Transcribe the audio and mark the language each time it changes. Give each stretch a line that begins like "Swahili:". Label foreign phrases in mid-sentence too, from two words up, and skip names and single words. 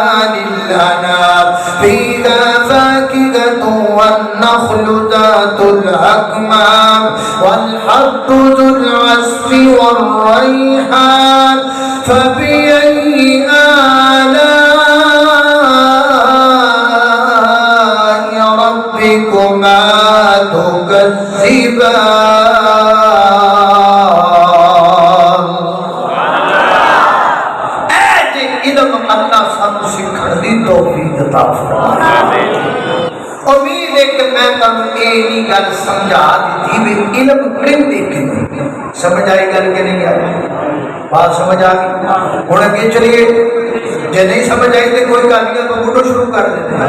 Arabic: للأنام فيها فاكهة والنخل ذات الأكمام والحب ذو العصف والريحان فبأي آلاء ربكما تكذبان.
Punjabi: علم اللہ سانو سکھن دی توفیق عطا فرمائے. امید ہے کہ میں تم یہ گل سمجھا دیتی بھی علم کہندے کنے. سمجھ آئی گل کہ نہیں آئی؟
Urdu: بات سمجھ آ گئی؟
Punjabi: ہن اگے چلیے. جے نہیں سمجھ آئی تو کوئی گل نہیں تو بولو شروع کر دیتے ہیں.